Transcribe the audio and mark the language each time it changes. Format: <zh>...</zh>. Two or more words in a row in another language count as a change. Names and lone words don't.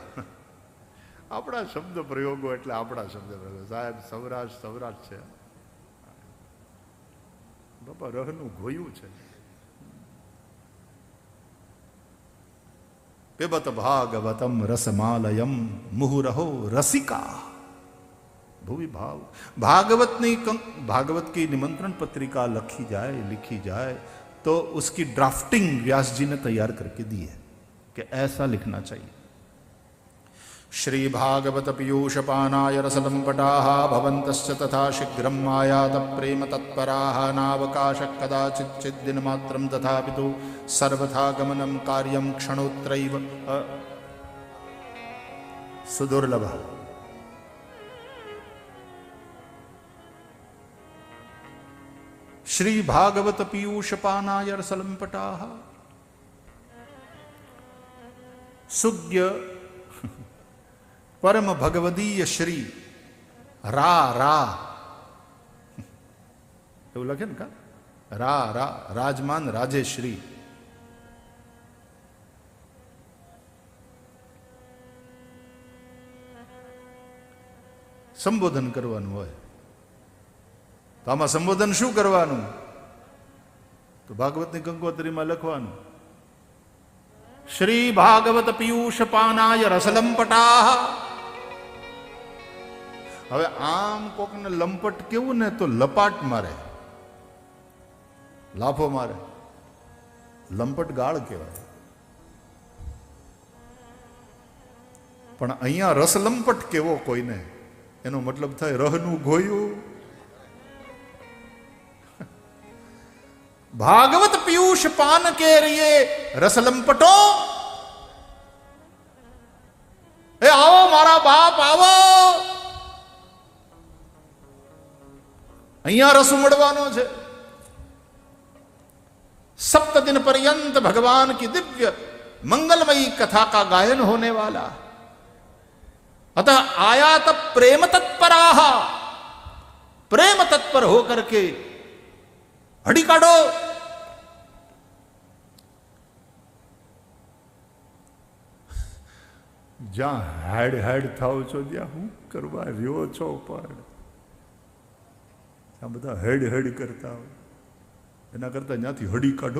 <gu>આપણા શબ્દ પ્રયોગો એટલે આપણા શબ્દ પ્રયોગો. સાહેબ સૌરાષ્ટ્ર છે બાપા, રહનું ગોયું છે.</gu> <sa>પિબત ભાગવતમ રસમાલયમ મુહુરહો રસિકા भुवि भाव.</sa> <hi>भागवत की निमंत्रण पत्रिका लिखी जाए तो उसकी ड्राफ्टिंग व्यास जी ने तैयार करके दी है कि ऐसा लिखना चाहिए.</hi> <sa>श्रीभागवत पीयूषपानाय रसदम्पटाः भवन्तश्च तथा शीघ्रं आयात प्रेम तत्पराः नावकाशः कदाचित् चिद्दिनमात्रं तथापि तु सर्वथा गमनं कार्यं क्षणोत्रैव सुदुर्लभः। श्रीभागवत पीयूषपानाय रसदम्पटाः सुज्ञ परम भगवदीय श्री रा रा</sa> <gu>એવું લખે ને કા રા રા રાજમાન રાજેશ્રી સંબોધન કરવાનું હોય તો આમાં સંબોધન શું કરવાનું તો ભાગવતની કંકોત્રીમાં લખવાનું</gu> <sa>श्री भागवत पीयूषपानाय रसलंपटाः।</sa> <gu>હવે આમ કોકને લંપટ કેવું ને તો લપાટ મારે, લાફો મારે, લંપટ ગાળ કહેવાય. પણ અહીંયા રસલંપટ કેવો કોઈને, એનો મતલબ થાય રહનું ગોયું.</gu> <hi>भागवत पीयूष पान के रिए</hi> <gu>રસલંપટો, એ આવો મારા બાપ આવો, અહીંયા રસ ઉમડવાનો છે.</gu> <hi>सप्त दिन पर्यंत भगवान की दिव्य मंगलमयी कथा का गायन होने वाला.</hi> <sa>अतः आयात प्रेम तत्पराः,</sa> <hi>प्रेम तत्पर होकर के</hi> <gu>હડી કાઢો. જ્યાં હેડ હેડ થાવ છો, જ્યાં હું કરવા રહ્યો છો, પણ ત્યાં બધા હેડ હેડ કરતા હોય, એના કરતા ત્યાંથી હડી કાઢો.</gu>